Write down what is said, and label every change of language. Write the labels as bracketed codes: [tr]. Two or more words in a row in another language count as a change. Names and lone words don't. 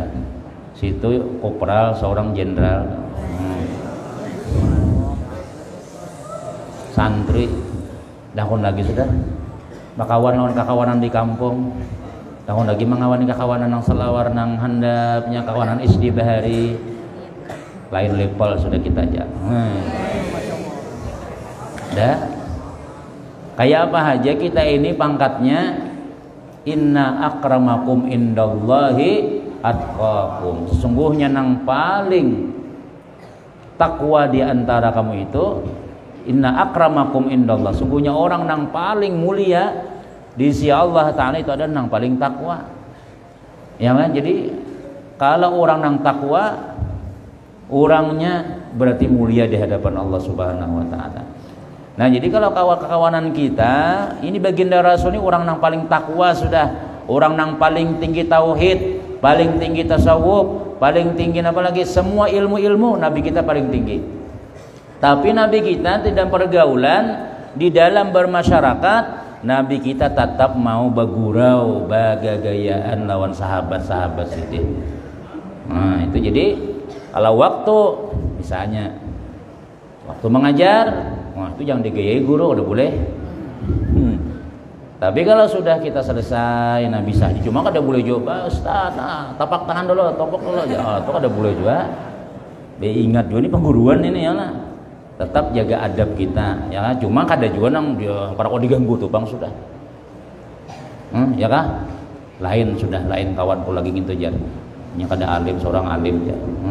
[bjn] Situ kopral seorang jenderal. Santri tahun lagi sudah bakawan lawan kakawanan di kampung, tahun lagi mengawani kakawanan nang selawar nang handapnya kakawanan isdi bahari, lain level sudah kita aja. Dah kayak apa aja kita ini pangkatnya, [ar] إن أكرمكم عند الله أتقاكم. [bjn] Sesungguhnya nang paling takwa di antara kamu itu, [ar] إن أكرمكم عند الله, [bjn] sungguhnya orang nang paling mulia di sisi Allah Ta'ala itu ada nang paling takwa. Ya kan? Jadi kalau orang nang takwa, orangnya berarti mulia di hadapan Allah [ar] سبحانه وتعالى. [bjn] Nah, jadi kalau kawan-kawanan kita, ini baginda Rasul ini orang yang paling takwa sudah, orang yang paling tinggi tauhid, paling tinggi tasawuf, paling tinggi apalagi semua ilmu-ilmu Nabi kita paling tinggi. Tapi Nabi kita tidak pergaulan di dalam bermasyarakat, Nabi kita tetap mau bagurau, bagagayaan lawan sahabat-sahabat itu. Nah, itu jadi kalau waktu misalnya waktu mengajar, wah itu jangan digayai guru, udah boleh. Tapi kalau sudah kita selesai, nah bisa cuma kada boleh juga, Ustaz, nah, tapak tangan dulu, topok dulu, ya, itu kada boleh juga. Ingat juga ini pengguruan ini ya lah. Tetap jaga adab kita, ya. Cuma kada juga nang dia para kau diganggu tuh bang sudah, ya kah? Lain sudah lain kawanku lagi gitu aja. Nya kada alim seorang alim ya.